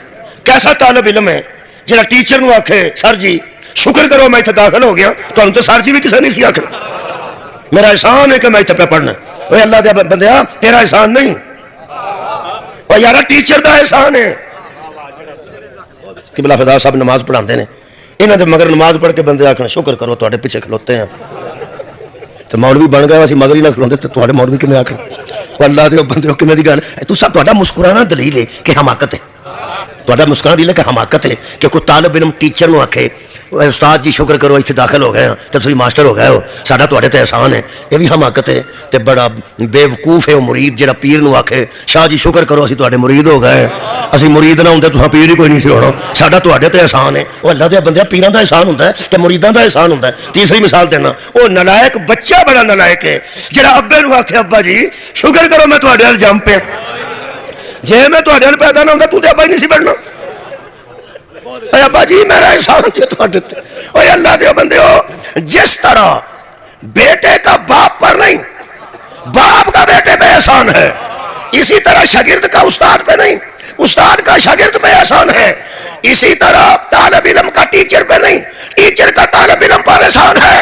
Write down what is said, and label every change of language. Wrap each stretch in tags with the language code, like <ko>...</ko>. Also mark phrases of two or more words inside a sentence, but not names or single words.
<pa>کیسا طالب علم ہے جہاں ٹیچر نو آکھے سر جی شکر کرو میں اتنے داخل ہو گیا، تو سر جی بھی کسی نہیں سی آخر.</pa> <ur>میرا احسان ہے کہ میں اتنے پہ پڑھنا.</ur> <pa>اوے اللہ دے بندیا تیرا احسان نہیں، اور یارا ٹیچر دا احسان ہے. قبلہ فدا صاحب نماز پڑھاندے نے، انہاں دے مگر نماز پڑھ کے بندے آکھن شکر کرو تواڈے پیچھے کھلوتے ہیں. تو مولوی بن گئے اسی مگر ہی نہ کھلوندے تے تواڈے مولوی کنے آکھن. اللہ دے بندے کنے دی گل ہے. تساں تواڈا مسکرانا دلیل ہے کہ حماقت ہے. تواڈا مسکرانا دلیل ہے کہ حماقت ہے کہ کوئی طالب علم ٹیچر نو آکھے استاد جی شکر کرو اتنے داخل ہو گئے ہیں تو تسی ماسٹر ہو گئے ہو، ساڈا تواڈے تے احسان ہے.</pa> <ur>یہ بھی حماقت ہے.</ur> <pa>تے بڑا بے وقوف ہے وہ مرید جڑا پیر نو آکھے شاہ جی شکر کرو اسی تواڈے مرید ہو گئے، اسی مرید نہ ہوندے تساں پیر ہی کوئی نہیں سی ہونا، ساڈا تواڈے تے احسان ہے. وہ اللہ دے بندے پیراں دا احسان ہوندا ہے تے مریداں دا احسان ہوندا ہے. تیسری مثال دینا، وہ نالائق بچہ بڑا نالائق ہے جڑا ابے نو آکھے ابا جی شکر کرو میں تواڈے ال جم پیا، جے میں تواڈے ال پیدا نہ ہوندا تو تے ابا ہی نہیں سی بننا. اے ابا جی میرا احسان ہے تواڈے تے. اوے اللہ دے بندے ہو،</pa> <ur>جس طرح بیٹے کا باپ پر نہیں، باپ کا بیٹے پہ احسان ہے، اسی طرح شاگرد کا استاد پہ نہیں، استاد کا شاگرد پہ احسان ہے. اسی طرح طالب علم کا ٹیچر پہ نہیں، ٹیچر کا طالب علم پر احسان ہے.</ur>